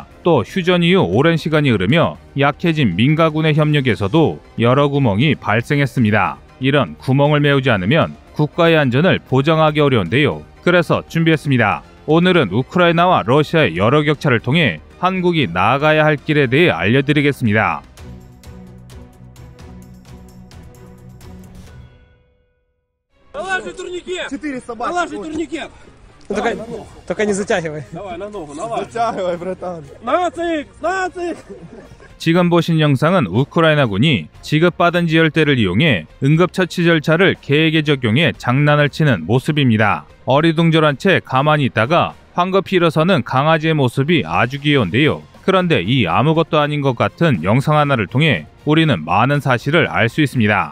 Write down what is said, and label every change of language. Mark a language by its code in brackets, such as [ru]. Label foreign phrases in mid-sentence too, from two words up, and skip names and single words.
[ko] 또 휴전 이후 오랜 시간이 흐르며 약해진 민가군의 협력에서도 여러 구멍이 발생했습니다. 이런 구멍을 메우지 않으면 국가의 안전을 보장하기 어려운데요. 그래서 준비했습니다. 오늘은 우크라이나와 러시아의 여러 격차를 통해 한국이 나아가야 할 길에 대해 알려드리겠습니다. [ru] Налаживай турникет! 400 баксов. Налаживай турникет! Только не затягивай. Давай, на ногу, налаживай. Затягивай, братан. На цик! [ko] 지금 보신 영상은 우크라이나군이 지급받은 지혈대를 이용해 응급처치 절차를 계획에 적용해 장난을 치는 모습입니다. 어리둥절한 채 가만히 있다가 황급히 일어서는 강아지의 모습이 아주 귀여운데요. 그런데 이 아무것도 아닌 것 같은 영상 하나를 통해 우리는 많은 사실을 알 수 있습니다.